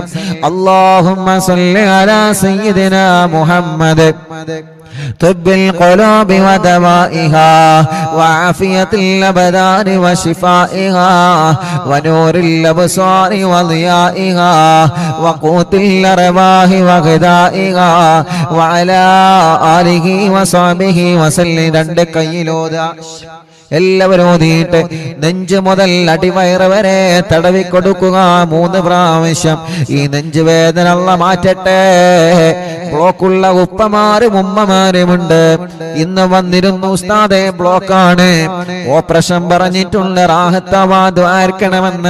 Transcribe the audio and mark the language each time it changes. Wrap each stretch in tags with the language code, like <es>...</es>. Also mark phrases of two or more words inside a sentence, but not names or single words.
<ar>اللهم صل على سيدنا محمد طب القلوب ودوائها وعافية الأبدان وشفائها ونور الأبصار وضيائها وقوت الأرواح وغذائها وعلى آله وصحبه وسلم.</ar> <ml>രണ്ട് കൈയിലോതാ എല്ലാവരും ഓതിയിട്ട് നെഞ്ച് മുതൽ അടിവയറ് വരെ തടവിക്കൊടുക്കുക 3 പ്രാവശ്യം. ഈ നെഞ്ച് വേദന അല്ലാഹ് മാറ്റട്ടെ. ബ്ലോക്കുള്ള ഉപ്പമാരും ഉമ്മമാരുമുണ്ട്. ഇന്ന് വന്നിരുന്നു ഉസ്താദേ ബ്ലോക്കാണ്, ഓപ്പറേഷൻ പറഞ്ഞിട്ടുണ്ട്, റാഹത്താവാ ദ്വാർക്കണമെന്ന്</ml>